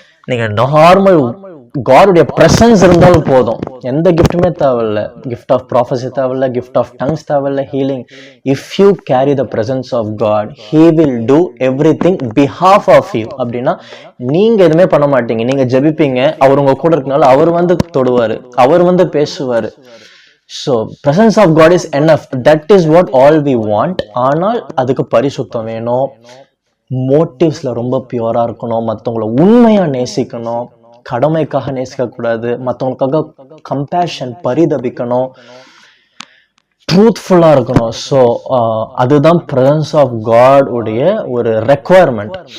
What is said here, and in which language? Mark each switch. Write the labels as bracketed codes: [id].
[ta] நீங்க normal காடுடைய presence இருந்தாலும் போதும், எந்த கிஃப்ட்டுமே தேவையில்ல. [en] gift of prophecy [ta] தேவையில்ல, [en] Gift of tongues தேவையில்ல, healing. If you carry the presence of God, he will do everything behalf of you. [ta] அப்படின்னா நீங்க எதுவுமே பண்ண மாட்டீங்க, நீங்க ஜெபிப்பீங்க, அவர் உங்க கூட இருக்கனால அவர் வந்து தொடுவாரு, அவர் வந்து பேசுவாரு. [en] So presence of God is enough. That is what all we want. [ta] ஆனால் அதுக்கு பரிசுத்தம் வேணும், மோட்டிவ்ஸ்ல ரொம்ப பியூரா இருக்கணும், மற்றவங்களை உண்மையா நேசிக்கணும், கடமைக்காக நேசிக்க கூடாது, மற்றவங்களுக்காக கம்பேஷன் பரிதபிக்கணும், ட்ரூத்ஃபுல்லா இருக்கணும். ஸோ அதுதான் பிரசன்ஸ் ஆஃப் காட் உடைய ஒரு ரெக்குவயர்மெண்ட்.